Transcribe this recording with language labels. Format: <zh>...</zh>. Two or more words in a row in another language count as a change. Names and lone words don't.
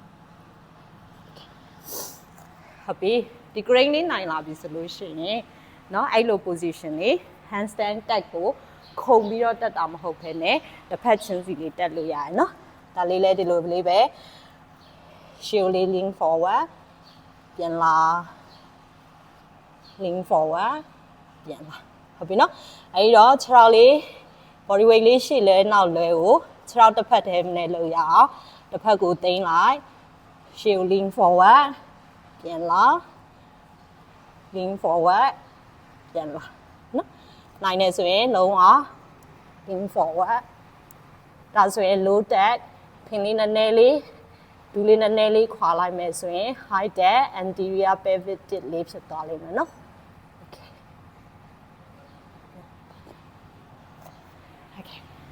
<my>ဟုတ်ပြီဒီ crane လေးနိုင်လာပြီဆိုလို့ရှိရင်เนาะအဲ့လို position လေး handstand တက်ကိုခုံပြီးတော့တက်တာမဟုတ်ဘဲနဲ့တစ်ဖက်ချင်းစီလေးတက်လို့ရတယ်เนาะဒါလေးလည်းဒီလိုလေးပဲရှေ့လေး</my> <en>lean forward</en> <my>ပြန်လာ</my> <en>lean forward</en> <my>ပြန်လာဟုတ်ပြီเนาะအဲ့တော့ခြေထောက်လေး</my> <en>body weight</en> <my>လေးရှေ့လဲနောက်လဲကိုခြေ ထောက်တစ်ဖက်တည်းနဲ့လုပ်ရအောင်တစ်ဖက်ကိုသိမ်းလိုက်ရှေ့</my> <en>lean forward</en> <my>ပြန်လာ</my> <en>lean forward</en> <my>ပြန်လာနော်နိုင်နေဆိုရင်လုံးဝ</my> <en>lean forward</en> <my>ဒါဆိုရင်</my> <en>low tech</en> <my>ဖင်လေးနည်းနည်းလေးဒူးလေးနည်းနည်းလေးခွာလိုက်မယ်ဆိုရင်</my> <en>high tech anterior pelvic tilt</en> <my>လေးဖြစ်သွားလိမ့်မယ်နော် okay</my>